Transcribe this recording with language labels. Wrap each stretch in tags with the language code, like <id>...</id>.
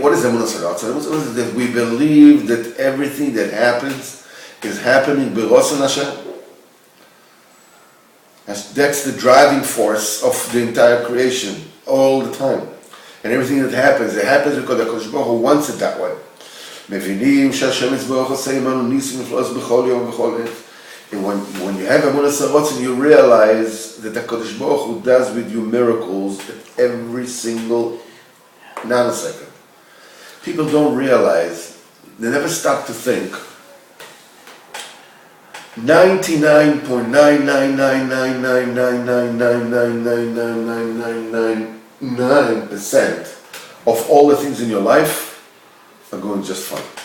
<en>What is emunas harotzon? That we believe that everything that happens is happening b'rotzon Hashem. That's the driving force of the entire creation all the time, and everything that happens, it happens because the HaKadosh Baruch Hu wants it that way.</en> <he>מבינים שהשם יתברך עושה עמנו ניסים נפלאות בכל יום ובכל עת.</he> <en>And when you have emunas harotzon, you realize that the Kadosh Baruch Hu does with you miracles at every single nanosecond. People don't realize, they never stop to think, 99.99999999999% of all the things in your life are going just fine.</en>